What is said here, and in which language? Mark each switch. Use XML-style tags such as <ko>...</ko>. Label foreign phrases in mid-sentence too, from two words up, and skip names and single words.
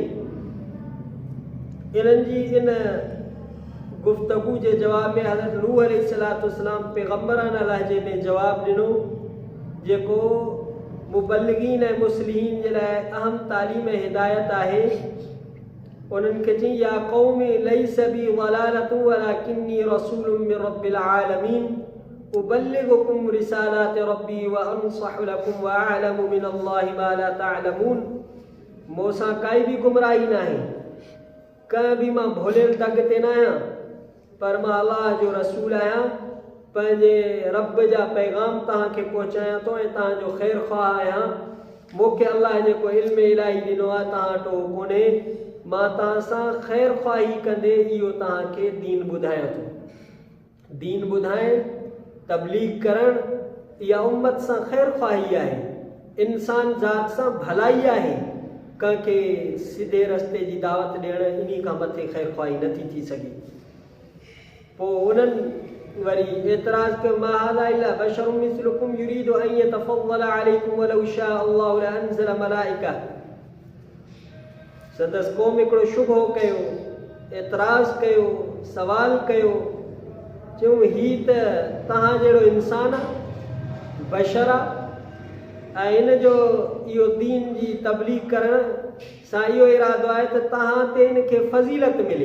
<sd>इन्हनि जी इन गुफ़्तगू जे जवाब में हज़रत नूह अलैहिस्सलाम पैगम्बराना लहजे में जवाबु ॾिनो, जेको मुबल्लिगीन ऐं मुस्लिहीन जे लाइ अहम तालीम हिदायत आहे। उन्हनि खे चई,</sd> <ar>يا قومي ليس بي ضلالة ولكني رسول من رب العالمين أبلغكم رسالات ربي وأنصح لكم وأعلم من الله ما لا تعلمون.</ar> <sd>मूंसां काई बि गुमराही न आहे, कंहिं बि मां भोलियल दग ते न आहियां, पर मां अलाह जो रसूल आहियां, पंहिंजे रब जा पैगाम तव्हांखे पहुचायां थो ऐं तव्हांजो ख़ैरु ख़्वाह आहियां। मूंखे अलाह जेको इल्म इलाही ॾिनो आहे तव्हां वटि कोन्हे, मां तव्हां सां ख़ैरु ख़्वाही कंदे इहो तव्हांखे दीन ॿुधायां थो। दीन ॿुधाइण, तबलीग करणु, इहा उम्मत सां ख़ैरु ख़्वाही आहे, इंसान ज़ात सां भलाई आहे। कंहिंखे सिधे रस्ते जी दावत ॾियणु इन खां मथे ख़ैरु ख़्वाही नथी थी सघे। पोइ उन्हनि वरी एतिराज़ कयो,</sd> <ar>ما هذا إلا بشر مثلكم يريد أن يتفضل عليكم ولو شاء الله لأنزل ملائكة.</ar> <sd>संदसि क़ौम हिकिड़ो शुबहो कयो, एतिराज़ कयो, सवाल कयो, चयूं हीअ त तव्हां जहिड़ो इंसान आहे, बशर आहे, ऐं इन जो इहो दीन जी तबलीग करण सां इहो इरादो आहे त तव्हां ते इन खे फज़ीलत मिले।</sd>